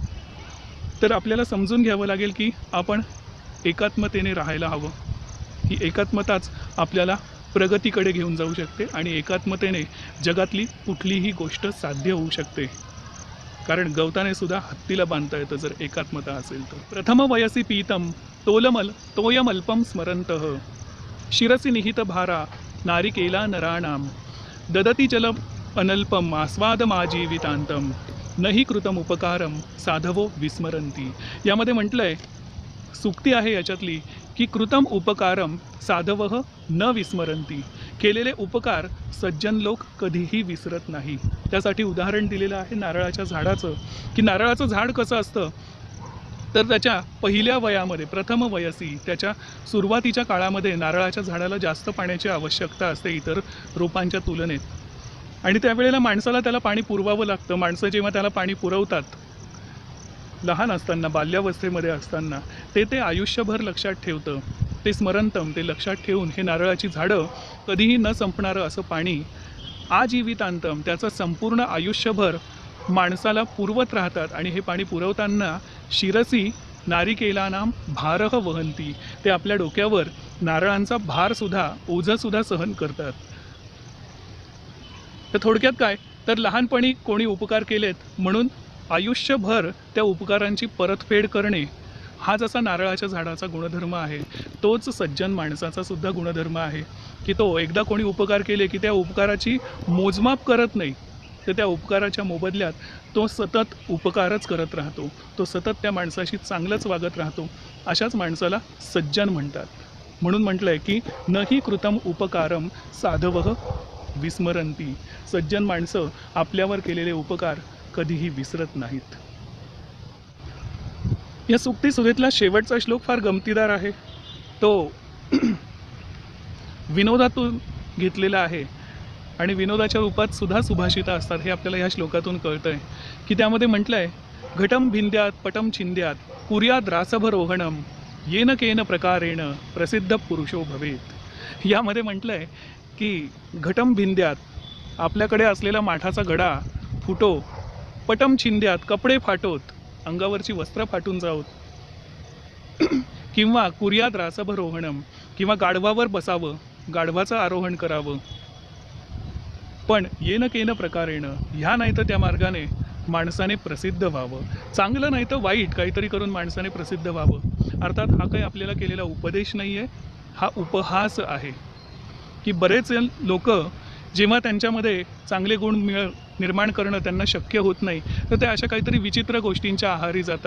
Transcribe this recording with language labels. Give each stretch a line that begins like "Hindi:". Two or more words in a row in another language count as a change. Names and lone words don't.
Marathi: तर आपल्याला समजून घ्यावं लागेल की आपण एकात्मतेने राहायला हवं. ही एकात्मताच आपल्याला प्रगतीकडे घेऊन जाऊ शकते आणि एकात्मतेने जगातली कुठलीही गोष्ट साध्य होऊ शकते. कारण गवताने सुद्धा हत्तीला बांधता येतं जर एकात्मता असेल तर.
Sanskrit: प्रथम वयसी पीतम तोयमल्पम स्मरन्तः शिरसि निहित भारा नारिकेला नराणाम ददती जल अनल्पम आस्वादमाजीवितांतम नहि कृतम उपकारम साधवो विस्मरंती.
Marathi: यामध्ये म्हटलंय, सुक्ती आहे याच्यातली की
Sanskrit: कृतम उपकारम साधवः न विस्मरंती.
Marathi: केलेले उपकार सज्जन लोक कधीही विसरत नाही. त्यासाठी उदाहरण दिलेलं आहे नारळाच्या झाडाचं, की नारळाचं झाड कसं असतं तर त्याच्या पहिल्या वयामध्ये
Sanskrit: प्रथम वयसी
Marathi: त्याच्या सुरुवातीच्या काळामध्ये नारळाच्या झाडाला जास्त पाण्याची आवश्यकता असते इतर रोपांच्या तुलनेत. आणि त्यावेळेला माणसाला त्याला पाणी पुरवावं लागतं. माणसं जेव्हा त्याला पाणी पुरवतात लहान असताना, बाल्यावस्थेमध्ये असताना, ते आयुष्यभर लक्षात ठेवतं. ते स्मरंतम, ते लक्षात ठेवून हे नारळाची झाडं कधीही न संपणारं असं पाणी आजीवितांतम त्याचं संपूर्ण आयुष्यभर माणसाला पुरवत राहतात. आणि हे पाणी पुरवताना
Sanskrit: शिरसी नारिकेलानाम भारह वहंती,
Marathi: ते आपल्या डोक्यावर नारळांचा भारसुद्धा, ओझंसुद्धा सहन करतात. तर थोडक्यात काय तर लहानपणी कोणी उपकार केलेत म्हणून आयुष्यभर त्या उपकारांची परतफेड करणे हा जसा नारळाच्या झाडाचा गुणधर्म आहे, तोच सज्जन माणसाचा सुद्धा गुणधर्म आहे की तो एकदा कोणी उपकार केले की त्या उपकाराची मोजमाप करत नाही, तर त्या उपकाराच्या मोबदल्यात तो सतत उपकारच करत राहतो. तो सतत त्या माणसाशी चांगलंच वागत राहतो. अशाच माणसाला सज्जन म्हणतात. म्हणून म्हटलं आहे की
Sanskrit: नहि कृतम उपकारम साधवः विस्मरंती.
Marathi: सज्जन माणसं आपल्यावर केलेले उपकार कधीही विसरत नाहीत. या सुक्ती सुधेतला शेवटचा श्लोक फार गमतीदार आहे. तो विनोदातून घेतलेला आहे आणि विनोदाच्या रूपात सुद्धा सुभाषिता असतात हे आपल्याला ह्या श्लोकातून कळतं आहे. की त्यामध्ये म्हटलं आहे,
Sanskrit: घटम भिंद्यात पटम छिंद्यात कुर्याद रासभरोहणम येन केन प्रकारेण प्रसिद्ध पुरुषो भवेत.
Marathi: यामध्ये म्हटलं आहे की
Sanskrit: घटम भिंद्यात
Marathi: आपल्याकडे असलेला माठाचा घडा फुटो,
Sanskrit: पटम छिंद्यात
Marathi: कपडे फाटोत, अंगावरची वस्त्र फाटून जावोत, किंवा
Sanskrit: कुर्याद रासभरोहणम
Marathi: किंवा गाढवावर बसावं, गाढवाचं आरोहण करावं, पण
Sanskrit: येन केन प्रकारेण
Marathi: ह्या नाही तर त्या मार्गाने माणसाने प्रसिद्ध व्हावं. चांगलं नाही तर वाईट काहीतरी करून माणसाने प्रसिद्ध व्हावं. अर्थात हा काही आपल्याला केलेला उपदेश नाही आहे, हा उपहास आहे. की बरेच लोक जेव्हा त्यांच्यामध्ये चांगले गुण निर्माण करणं त्यांना शक्य होत नाही तर ते अशा काहीतरी विचित्र गोष्टींच्या आहारी जातात.